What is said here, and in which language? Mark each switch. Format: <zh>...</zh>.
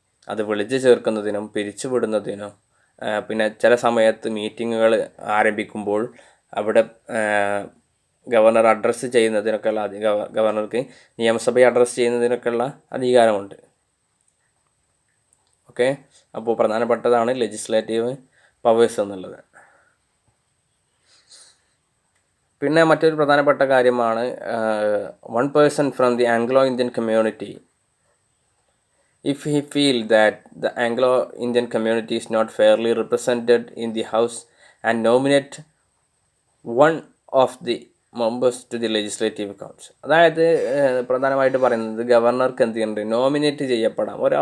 <ml>അത് വിളിച്ചു ചേർക്കുന്നതിനും പിരിച്ചുവിടുന്നതിനും, പിന്നെ ചില സമയത്ത് മീറ്റിങ്ങുകൾ ആരംഭിക്കുമ്പോൾ അവിടെ ഗവർണർ അഡ്രസ്സ് ചെയ്യുന്നതിനൊക്കെയുള്ള ഗവർണർക്ക് നിയമസഭയെ അഡ്രസ്സ് ചെയ്യുന്നതിനൊക്കെയുള്ള അധികാരമുണ്ട്. ഓക്കെ, അപ്പോൾ പ്രധാനപ്പെട്ടതാണ് ലെജിസ്ലേറ്റീവ് പവേഴ്സ് എന്നുള്ളത്. പിന്നെ മറ്റൊരു പ്രധാനപ്പെട്ട കാര്യമാണ്</ml> <en>One person from the Anglo Indian community, if he feel that the Anglo-Indian community is not fairly represented in the House and nominate one of the members to the legislative council.</en> <ml>അതായത് പ്രധാനമായിട്ട് പറയുന്നത് ഗവർണർക്ക് എന്ത് ചെയ്യുന്നുണ്ട്, nominate ചെയ്യപ്പെടാം.</ml>